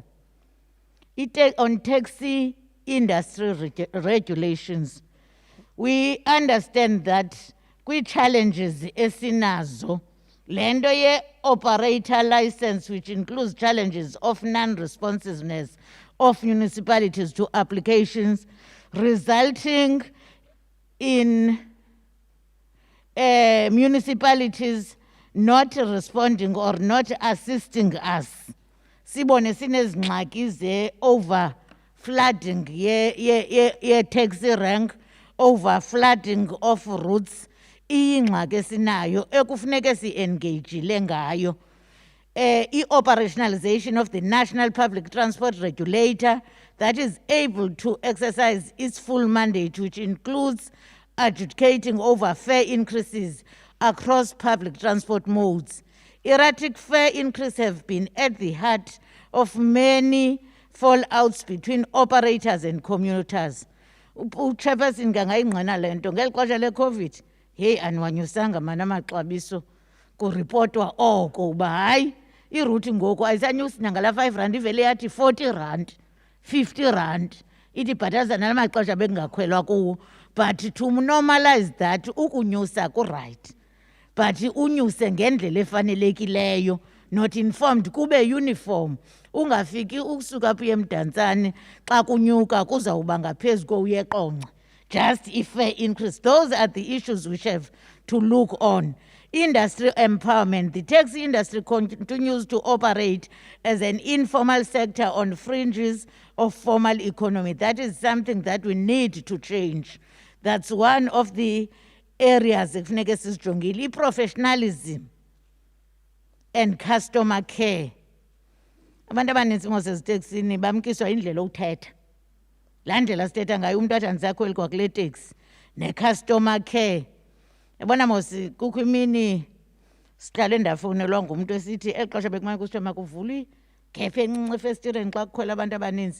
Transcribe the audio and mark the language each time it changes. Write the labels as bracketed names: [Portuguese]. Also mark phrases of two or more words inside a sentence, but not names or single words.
[English] On taxi industry regulations, we understand that [Xhosa] kwi-challenges esinazo, lento ye [English] operator license, which includes challenges of non-responsiveness of municipalities to applications, resulting in municipalities not responding or not assisting us. [Xhosa] Sibone sinezingxaki ze-over flooding ye-taxi rank, [English] over flooding of routes, [Xhosa] iyingxaki esinayo ekufuneke si-engagile ngayo. [English] I-operationalization of the National Public Transport Regulator that is able to exercise its full mandate, which includes adjudicating over fare increases across public transport modes. Erratic fare increases have been at the heart of many fallouts between operators and commuters. [Xhosa] Uchairperson ngangayingqina le nto ngeli xesha le-COVID, heyi aniwanyusanga mana amaxabiso kuripotwa oko uba hayi iruthi ngoku ayisanyusi nangala 5 rand ivele yathi 40 rand 50 rand ithi bhataza nala maxesha bekungakhwelwa kuwo, [English] but to normalize that [Xhosa] ukunyusa ku-right, but unyuse ngendlela efanelekileyo, [English] not informed, [Xhosa] kube uniform. Ungafiki ukusuka phi emdantsane xa kunyuka kuzawuba ngaphezu kowuyeqonce. [English] Just a fair increase. Those are the issues which have to look on. Industry empowerment. The taxi industry continues to operate as an informal sector on fringes of formal economy. That is something that we need to change. That's one of the areas [Xhosa] ekufuneka sizijongile. [English] Professionalism and customer care. [Xhosa] Abantu abaninzi mos eziteksini bamkiswa indlela uthetha. Laa ndlela sithetha ngayo umntu athi andisakhweli kwakule teksi. Ne- [English] customer care. [Xhosa] Yabona mos kukho imini sihlale ndafowunelwa ngumntu esithi eli xesha bekumane kusithiwa makuvulwe igephu encinci efestireni xa kukhwela abantu abaninzi.